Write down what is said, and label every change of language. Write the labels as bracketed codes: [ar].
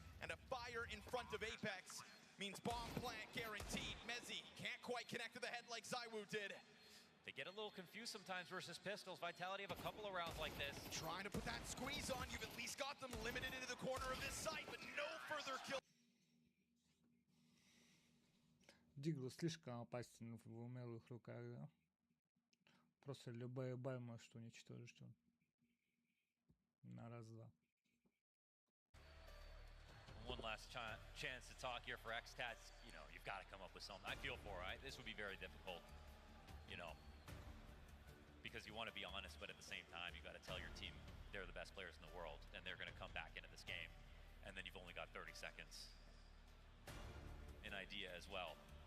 [en] And a fire in front of Apex means bomb plant guaranteed. Mezzi can't quite connect to the head like Zaiwu did. They get a little confused sometimes versus pistols. Vitality have a couple of rounds like this. Trying to put that squeeze on. You've at least got them limited into the corner of this site, but no further kill. [ru] Дигл слишком опасен в умелых руках, да? Просто любая бай может уничтожить он. На раз-два. [en] One last chance to talk here for Xtaz. You know, you've got to come up with something. I feel for it. This would be very difficult, you know, because you want to be honest, but at the same time, you got to tell your team they're the best players in the world, and they're going to come back into this game, and then you've only got 30 seconds. An idea as well.